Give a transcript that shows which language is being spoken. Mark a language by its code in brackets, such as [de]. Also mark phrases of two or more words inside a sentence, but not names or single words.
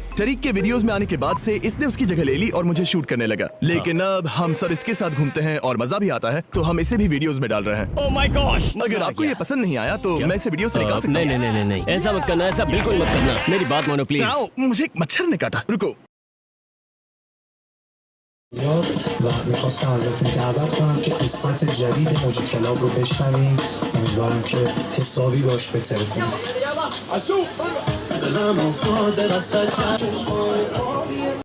[hi] टरीक के वीडियोस में आने के बाद से इसने उसकी जगह ले ली और मुझे शूट करने लगा। लेकिन अब हम सब इसके साथ घूमते हैं और मजा भी आता है, तो हम इसे भी वीडियोस में डाल रहे हैं। [en] Oh my gosh. [hi] अगर आपको ये पसंद नहीं आया तो मैं इसे वीडियो से निकाल सकता नहीं हूँ। नहीं नहीं नहीं, ऐसा मत करना, ऐसा बिल्कुल मत करना। मेरी बात मानो प्लीज। आओ, मुझे एक मच्छर ने काटा। रुको। [fa] و میخواستم ازتون دعوت کنم که قسمت جدید موج کلاب رو بشنوین. امیدوارم که حسابی باش بهتر کنید.